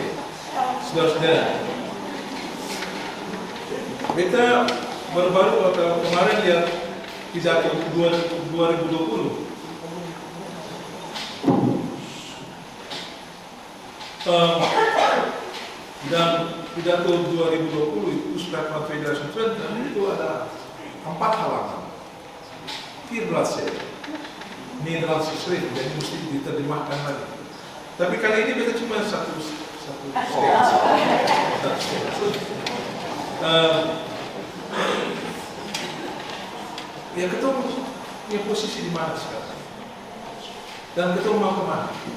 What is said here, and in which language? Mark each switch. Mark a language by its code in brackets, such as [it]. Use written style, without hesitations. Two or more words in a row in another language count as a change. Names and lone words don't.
[id] Saudara-saudara, kita baru-baru atau kemarin lihat pidato 2020. Dan pidato 2020 itu sudah Konfederasi Twente itu ada 4 halaman. [nl] 4 bladzijden. Nederlandse schrift, [id] jadi mesti diterjemahkan lagi. Tapi kali ini kita cuma satu ya ketemu punya posisi di mana sekarang dan ketemu mau kemana.